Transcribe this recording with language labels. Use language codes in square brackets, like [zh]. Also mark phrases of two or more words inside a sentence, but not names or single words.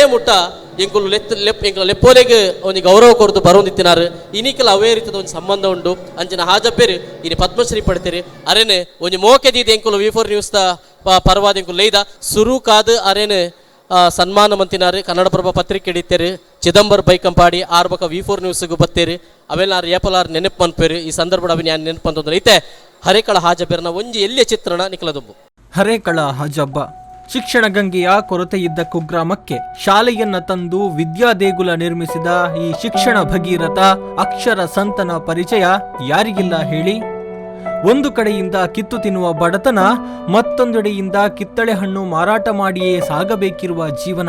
[tcy] ಮುಟ್ಟ ಎಂಕುಲು ಎಂಕುಲ ಲೆಪ್ಪೋಲೆಗೆ ಒಂಜಿ ಗೌರವ ಕೊರದು ಬರೋದಿತ್ತಿನಾರು ಇನಿಕಲ ಅವೇ ರೀತಿಯ ಒಂದು ಸಂಬಂಧ ಉಂಡು ಅಂಚಿನ ಹಾಜಪ್ಪೇರು ಇನಿ ಪದ್ಮಶ್ರೀ ಪಡ್ತೀರಿ ಅರೇನೆ ಒಂಜಿ ಮೋಕೆ ದೀದಿ ಎಂಕುಲು V4 ನ್ಯೂಸ್ ಪರವಾದ ಎಂಕುಲು ಲೈದ ಸುರು ಕಾದು ಅರೇನೆ ಸನ್ಮಾನ ಮಂತಿನಾರು ಕನ್ನಡಪ್ರಭ ಪತ್ರಿಕೆ ಹಿಡಿತೇರಿ ಚಿದಂಬರ್ ಬೈಕಂಪಾಡಿ ಆರ್ಬಕ V4 ನ್ಯೂಸ್ಗೂ ಬತ್ತೇರಿ ಅವೆಲ್ಲ ಏಪಲಾರು ನೆನಪು ಮನ್ಪೇರು ಈ ಸಂದರ್ಭ ಅವಿನ ನೆನಪು ಅಂತಂದ್ರೆ ಐತೆ ಹರೇಕಳ ಹಾಜಬ್ಬೆರ್ನ ಒಂಜಿ ಎಲ್ಲಿಯ ಚಿತ್ರಣ ನಿಖಲದುಂಬು. [kn] ಹರೇಕಳ ಹಾಜಬ್ಬ ಶಿಕ್ಷಣ ಗಂಗೆಯ ಕೊರತೆ ಇದ್ದ ಕುಗ್ರಾಮಕ್ಕೆ ಶಾಲೆಯನ್ನ ತಂದು ವಿದ್ಯಾ ದೇಗುಲ ನಿರ್ಮಿಸಿದ ಈ ಶಿಕ್ಷಣ ಭಗೀರಥ ಅಕ್ಷರ ಸಂತನ ಪರಿಚಯ ಯಾರಿಗಿಲ್ಲ ಹೇಳಿ. ಒಂದು ಕಡೆಯಿಂದ ಕಿತ್ತು ತಿನ್ನುವ ಬಡತನ, ಮತ್ತೊಂದೆಡೆಯಿಂದ ಕಿತ್ತಳೆ ಹಣ್ಣು ಮಾರಾಟ ಮಾಡಿಯೇ ಸಾಗಬೇಕಿರುವ ಜೀವನ.